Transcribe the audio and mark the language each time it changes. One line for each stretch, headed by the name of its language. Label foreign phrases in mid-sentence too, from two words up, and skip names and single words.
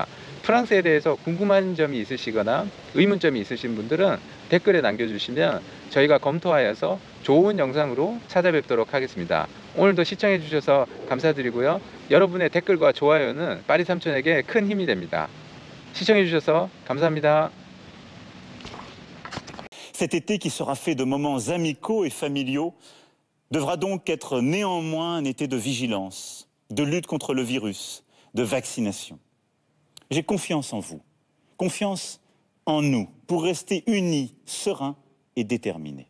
Korean: 프랑스에 대해서 궁금한 점이 있으시거나 의문점이 있으신 분들은 댓글에 남겨주시면 저희가 검토하여서 좋은 영상으로 찾아뵙도록 하겠습니다. 오늘도 시청해 주셔서 감사드리고요. 여러분의 댓글과 좋아요는 파리 삼촌에게 큰 힘이 됩니다. 시청해 주셔서 감사합니다.
French: Cet été qui sera fait de moments amicaux et familiaux devra donc être néanmoins un été de vigilance, de lutte contre le virus, de vaccination. J'ai confiance en vous, confiance en nous, pour rester unis, sereins et déterminés.